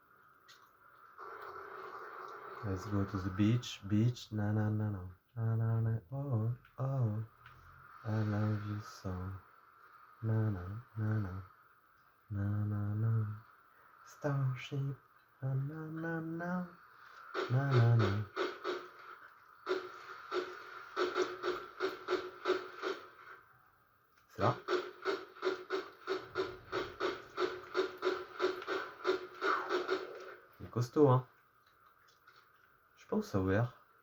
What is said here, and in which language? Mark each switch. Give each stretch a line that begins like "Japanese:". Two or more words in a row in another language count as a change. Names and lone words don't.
English: Let's go to the beach, beach, na na na na, na na na, oh, oh, I love you so, na na na na, na na na, starship, na na na na, na na na.
French: C'est là? Il est costaud, hein? Je sais pas où ça a ouvert.